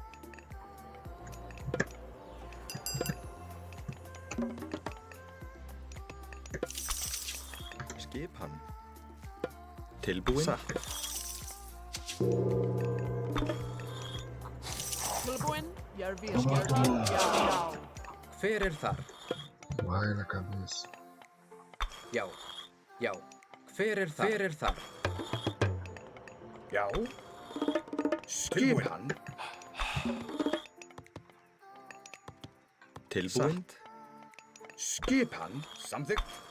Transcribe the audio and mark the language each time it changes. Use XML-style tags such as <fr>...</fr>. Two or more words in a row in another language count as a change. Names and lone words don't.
<is>Skipan. Tilbúin? Satt. Tilbúin. Ég vil. Já. Hver er þar?</is> <pt>Vai na cabeça.</pt> <is>Já. Já. Hver er þar? Hver er þar? Já. Skipan. Tilbúin? Skipan. Samþykkt.</is>